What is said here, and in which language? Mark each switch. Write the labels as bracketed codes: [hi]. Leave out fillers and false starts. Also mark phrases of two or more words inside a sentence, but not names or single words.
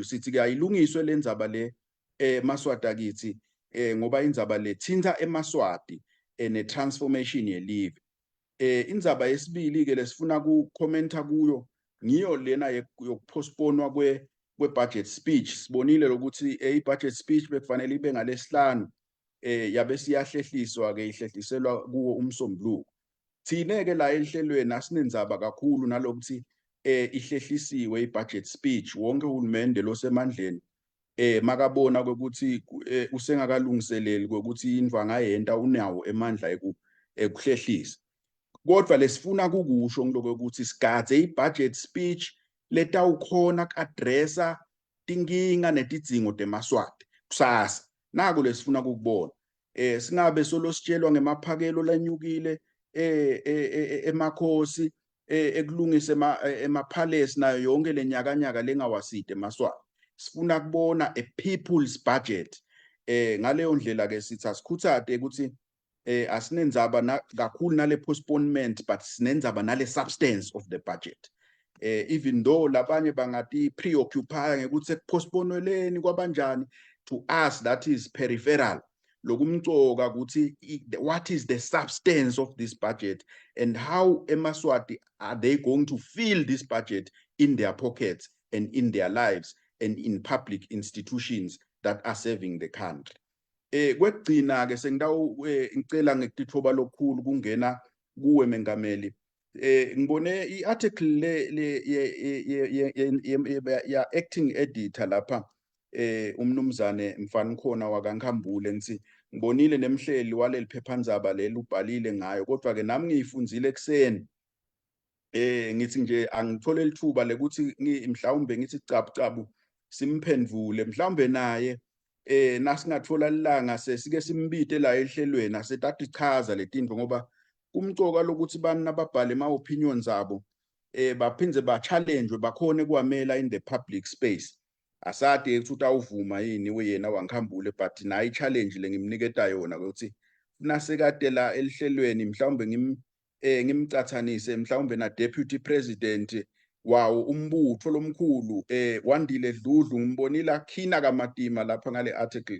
[ss] Sithi-ke ayilungiswe le ndzaba le Maswati akithi, ngoba indzaba le thinta eMaswati ne-transformation yelive. Indzaba yesibili-ke lesifuna kukhomenta kuyo ngiyo lena yokupostponwa kwe-budget speech. Sibonile ukuthi i-budget speech bekufanele ibe ngaleSihlanu, yabe siyahlehliswa-ke, ihlehliselwa kuwo uMsombuluko. Thine-ke la elihlelweni asinendzaba kakhulu nalokuthi ihlehlisiwe i-budget speech. Wonke uhulumende losemandleni makabona kwekuthi usengakalungiseleli kwekuthi indvu angayenta unawo emandla ekuhlehlisa. Kodwa lesifuna kukusho ngiloko ukuthi sigadze i-budget speech letawukhona ku-addressa tinkinga netidzingo teMaswati kusasa. Naku lesifuna kukubona, singabe solo sitshelwa ngemaphakelo lanyukile emakhosi, ekulungisa emaphalesi nayo yonke lenyakanyaka lengawaside eMaswati. Sifuna kubona [en] a people's budget. [ss] Ngaleyo ndlela-ke sithi asikhuthade ukuthi asinendzaba kakhulu nale [en] postponement, but [ss] sinendzaba nale [en] substance of the budget. Even though [ss] labanye bangati preoccupy ngekuthi ekupostponeleni kwabanjani, [en] to us that is peripheral. [ss] Lokumcoka ukuthi [en] what is the substance of this budget and how eMaswati are they going to fill this budget in their pockets and in their lives and in public institutions that are serving the country. [ss] Kwekugcina-ke ngicela ngekutithoba lokukhulu kungena kuwe Mengameli. Ngibone i-article ya acting editor lapha, umnumzane Mfanikhona wakaNkhambule, ngithi ngibonile nemhleli waleli phephandzaba leli ubhalile ngayo, kodwa-ke nami ngiyifundzile ekseni. Ngithi nje angithole lithuba lekuthi mhlawumbe ngithi cabu simphendvule, mhlawumbe naye nasingathola lilanga sesike simbite la ehlelweni asetati chaza letindvo, ngoba kumcoka lokuthi bani ababhale ama-opinions abo baphindze ba-challenge bakhone kuwamela [en] in the public space. [ss] Asade ukuthi utawuvuma yini weyena waNkhambule, but nayi challenge lengimniketa yona ukuthi nasekade la elihlelweni mhlawumbe ngimcathanise mhlawumbe na [en] deputy president [ss] wawo umbutho lomkhulu Wandile Dludlu, ngimbonile akhina kamatima lapha ngale article.